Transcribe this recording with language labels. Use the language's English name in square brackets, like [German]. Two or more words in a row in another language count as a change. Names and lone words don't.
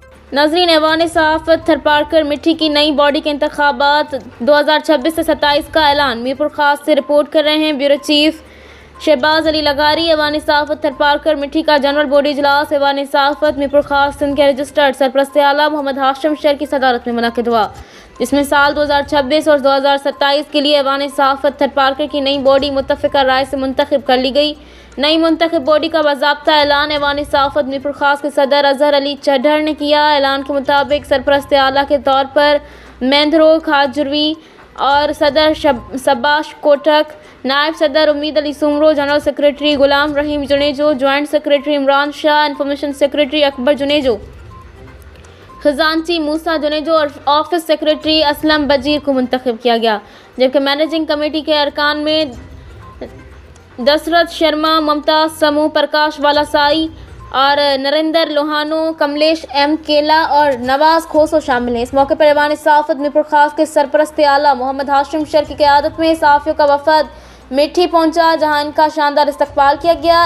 [Urdu] ناظرین، ایوانِ صحافت تھرپارکر مٹھی کی نئی باڈی کے انتخابات 2026 سے 27 کا اعلان. میرپور خاص سے رپورٹ کر رہے ہیں بیورو چیف شہباز علی لغاری. ایوانِ صحافت تھرپارکر مٹھی کا [English] general body [Urdu] اجلاس ایوانِ صحافت میرپور خاص سندھ کے رجسٹرڈ سرپرستِ اعلیٰ محمد ہاشم شیر کی صدارت میں منعقد ہوا، جس میں سال 2026 اور 2027 کے لیے ایوانِ صحافت تھرپارکر کی نئی باڈی متفقہ رائے سے منتخب کر لی گئی. نئی منتخب باڈی کا باضابطہ اعلان ایوانِ صحافت میرپور خاص کے صدر اظہر علی چڈھر نے کیا. اعلان کے مطابق سرپرستِ اعلیٰ کے طور پر مینڈھرو کھجوروی اور صدر شاباش کوٹک, نائب صدر امید علی سومرو, [English] general secretary [Urdu] غلام رحیم جونیجو, [English] joint secretary [Urdu] عمران شاہ, [English] information secretary [Urdu] اکبر جونیجو، خزانچی موسیٰ جونیجو اور [English] office secretary [Urdu] اسلم بزیر کو منتخب کیا گیا. جبکہ [English] managing committee [Urdu] کے ارکان میں دشرتھ شرما، ممتاز سموں، پرکاش والاسائی اور نریندر لوہانو، کملیش ایم کیلا اور نواز کھوسو شامل ہیں. اس موقع پر ایوانِ صحافت میرپور خاص کے سرپرستِ اعلیٰ محمد ہاشم شیر کی قیادت میں صحافیوں کا وفد مٹھی پہنچا، جہاں ان کا شاندار استقبال کیا گیا.